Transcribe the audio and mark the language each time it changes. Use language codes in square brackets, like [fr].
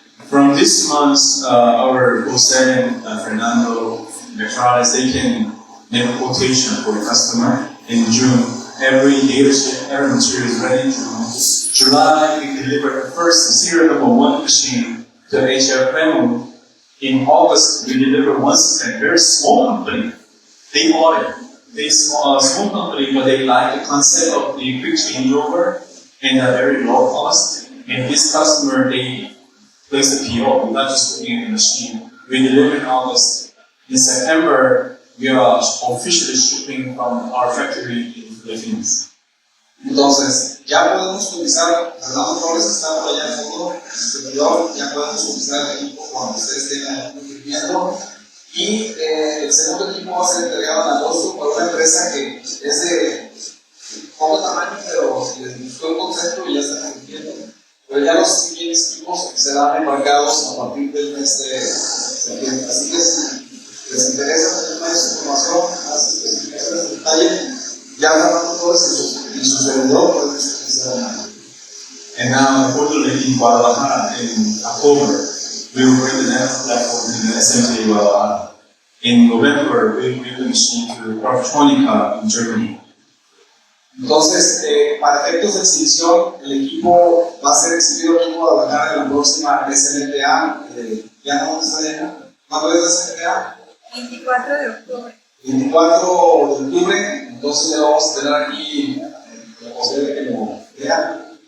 [en] From this month, our wholesaler, Fernando Metrales, they can make a quotation for the customer in June. Every dealership, every material is ready. July, we deliver the first serial number 1 machine to HR Fremont. In August, we delivered one system, very small company. They bought it. They small company, but they like the concept of the quick changeover and a very low cost. And this customer, they placed a PO. We're not just putting it in the machine. We delivered in August. In September, we are officially shipping from our factory in the Philippines. [es] Entonces, ya podemos utilizar, Fernando Flores está por allá en el fondo, el servidor, ya podemos utilizar el equipo cuando ustedes tengan un requerimiento. Y el segundo equipo va a ser entregado en agosto por una empresa que es de poco tamaño, pero les gustó el concepto y ya están cumpliendo. Pero ya los siguientes equipos serán embarcados a partir del mes de septiembre. Así que si les interesa tener más información, más especificaciones de detalle, ya Fernando Flores y su servidor pueden utilizar. [en] And now, unfortunately, in Guadalajara in October, we will bring the next platform in the SMT Guadalajara. In November, we will bring the machine to Electronica in Germany. [es] Entonces, para efectos de exhibición, el equipo va a ser exhibido aquí en Guadalajara en la próxima SMTA. ¿Ya no está llena? ¿Cuándo es la SMTA? 24 de octubre. 24 de octubre, entonces ya vamos a tener aquí la posibilidad de que lo vean.